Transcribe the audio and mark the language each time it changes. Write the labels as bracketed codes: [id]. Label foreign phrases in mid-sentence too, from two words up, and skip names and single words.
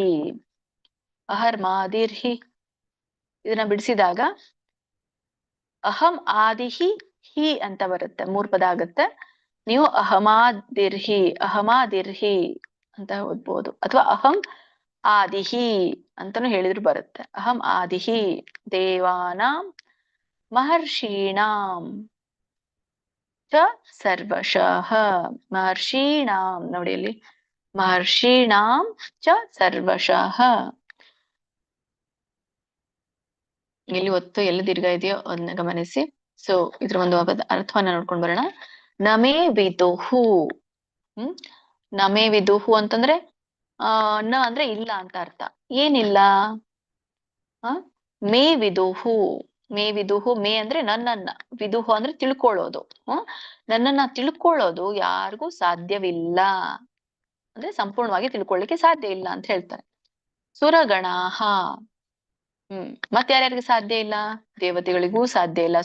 [kn] ಅಹರ್ಮಾದಿರ್ಹಿ ಇದನ್ನ ಬಿಡಿಸಿದಾಗ [sa] ಅಹಂ ಆದಿಹಿ ಹಿ [kn] ಅಂತ ಬರುತ್ತೆ. 3 ಪದ ಆಗತ್ತೆ. ನೀವು ಅಹಮಾದಿರ್ಹಿ ಅಂತ ಓದ್ಬೋದು, ಅಥವಾ [sa] ಅಹಂ ಆದಿಹಿ [kn] ಅಂತಾನು ಹೇಳಿದ್ರು ಬರುತ್ತೆ. [sa] ಅಹಂ ಆದಿಹಿ ದೇವಾನಾಂ ಮಹರ್ಷೀಣಾಂ ಚ ಸರ್ವಶಃ. ಮಹರ್ಷೀಣಾಂ [kn] ನೋಡಿ ಅಲ್ಲಿ, [sa] ಮಹರ್ಷೀಣಾಂ ಚ ಸರ್ವಶಃ. [kn] ಎಲ್ಲಿ ಒತ್ತು ಎಲ್ಲಿ ದೀರ್ಘ ಇದೆಯೋ ಅದನ್ನ ಗಮನಿಸಿ. ಸೊ ಇದ್ರ ಒಂದು ಅರ್ಥವನ್ನ ನೋಡ್ಕೊಂಡ್ ಬರೋಣ. [sa] ನಮೇ ವಿದುಹು. ನಮೇ ವಿದುಹು [kn] ಅಂತಂದ್ರೆ ನ ಅಂದ್ರೆ ಇಲ್ಲ ಅಂತ ಅರ್ಥ. ಏನಿಲ್ಲ? [sa] ಮೇ ವಿದುಹು. ಮೇ ವಿದುಹು, ಮೇ [kn] ಅಂದ್ರೆ ನನ್ನನ್ನ, [sa] ವಿದುಹು [kn] ಅಂದ್ರೆ ತಿಳ್ಕೊಳ್ಳೋದು. ನನ್ನನ್ನ ತಿಳ್ಕೊಳ್ಳೋದು ಯಾರಿಗೂ ಸಾಧ್ಯವಿಲ್ಲ, ಅಂದ್ರೆ ಸಂಪೂರ್ಣವಾಗಿ ತಿಳ್ಕೊಳ್ಳಿಕ್ಕೆ ಸಾಧ್ಯ ಇಲ್ಲ ಅಂತ ಹೇಳ್ತಾರೆ. ಸುರಗಣಾಹ. ಮತ್ತೆ ಯಾರ್ಯಾರಿಗೆ ಸಾಧ್ಯ ಇಲ್ಲ? ದೇವತೆಗಳಿಗೂ ಸಾಧ್ಯ ಇಲ್ಲ.